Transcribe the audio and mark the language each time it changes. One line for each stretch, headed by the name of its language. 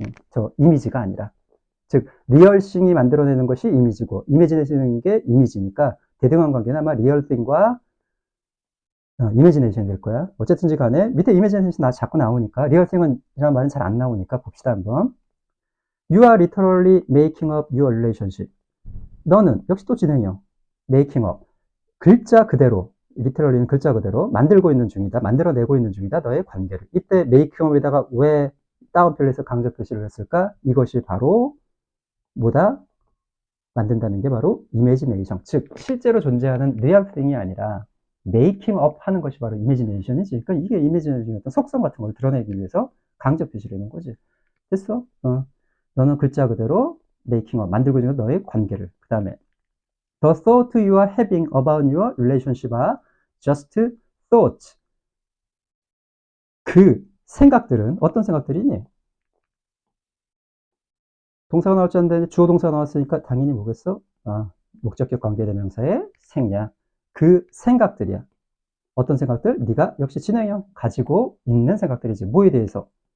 Korean: 저 이미지가 아니라. 즉, 리얼싱이 만들어내는 것이 이미지고, 이미지네이션인 게 이미지니까 대등한 관계는 아마 리얼띵과 이미지네이션이 될 거야. 어쨌든지 간에 밑에 이미지네이션 자꾸 나오니까 리얼싱은 이런 말은 잘 안 나오니까 봅시다 한번.
English: You are literally making up your relationship.
Korean: 너는 역시 또 진행형. making up. 글자 그대로, literally는 글자 그대로 만들고 있는 중이다. 만들어내고 있는 중이다. 너의 관계를. 이때 making up에다가 왜 다운표에서 강조 표시를 했을까? 이것이 바로 뭐다? 만든다는 게 바로 이미지네이션. 즉 실제로 존재하는 리얼 띵이 아니라 메이킹 업 하는 것이 바로 이미지네이션이지. 그러니까 이게 이미지네이션의 어떤 속성 같은 걸 드러내기 위해서 강조 표시를 하는 거지. 됐어? 너는 글자 그대로 메이킹 업, 만들고 있는 너의 관계를. 그 다음에
English: The thought you are having about your relationship are just thoughts.
Korean: 그 생각들은 어떤 생각들이니? 동사가 나올 줄 알았는데 주어 동사가 나왔으니까 당연히 뭐겠어? 목적격 관계대명사의 생략. 그 생각들이야. 어떤 생각들? 네가 역시 진행형 가지고 있는 생각들이지. 뭐에 대해서?